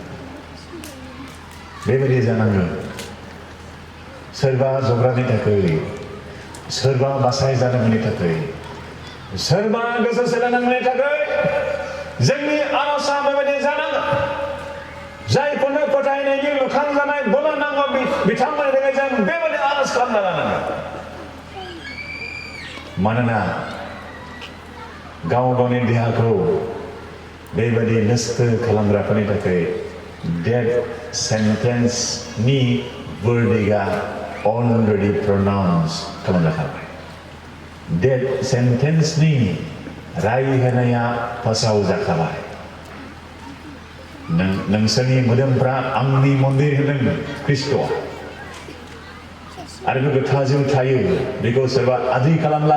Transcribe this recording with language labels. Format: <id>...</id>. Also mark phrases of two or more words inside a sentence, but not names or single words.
<brx>बेबायदि जानांगोन सोरबा जग्रानि थाखाय सोरबा बासाय जानांगौनि थाखाय सोरबा गोसो सोलायनांगौनि थाखाय जोंनि आरजआ बेबायदि जानांगोन जायफोरनो फोथायनायनि लुखांजानाय बोलो नांगौ बिथांमोननि थाखाय जों बेबायदि आरज खालामना लानांगोन मानोना गाव गावनि देहाखौ बेबायदि नस्थ खालामग्राफोरनि थाखाय</brx> <en>डेथ सेन्टेन्सनि verdiga already pronounced</en> <brx>खालामजाखाबाय</brx> <en>death sentence</en> <brx>राय होनाया फोसाव जाखाबाय नोंसोरनि मोदोमफ्रा आंनि मन्दिर होनदों ख्रिस्ट'आ आरो बे गोथारजों थायो बेखौ सोरबा आद्रि खालामला</brx>